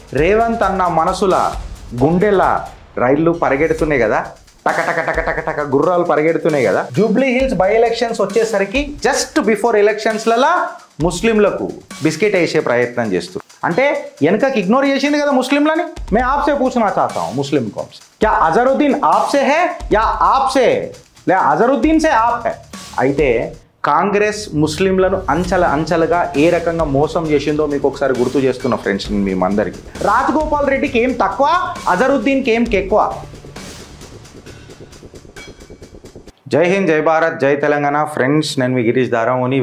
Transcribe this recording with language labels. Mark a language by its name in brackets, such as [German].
[Telugu] రేవంత్ అన్న మనసుల గుండెల రైళ్లు పరిగెడుతున్నాయి కదా, టక టక టక టక టక గుర్రాలు పరిగెడుతున్నాయి కదా. జూబ్లీ హిల్స్ బై ఎలక్షన్స్ వచ్చేసరికి జస్ట్ బిఫోర్ ఎలక్షన్స్లలో ముస్లింలకు బిస్కెట్ వేసే ప్రయత్నం చేస్తూ, అంటే వెనకకి ఇగ్నోర్ చేసింది కదా ముస్లింలని. [Hindi] మే ఆప్సే పూछना चाहता हूं मुस्लिम कौम से, क्या अजहरुद्दीन आपसे है या आपसे ले अजहरुद्दीन से आप है? [Telugu] అయితే కాంగ్రెస్ ముస్లింలను అంచెలుగా ఏ రకంగా మోసం చేసిందో మీకు ఒకసారి గుర్తు చేస్తున్న ఫ్రెండ్స్ మేమందరికీ. రాజగోపాల్ రెడ్డికి ఏం తక్కువ, అజహరుద్దీన్కి ఏం ఎక్కువ? జై హింద్, జై భారత్, జై తెలంగాణ. ఫ్రెండ్స్, నేను మీ గిరీష్ దారామోని.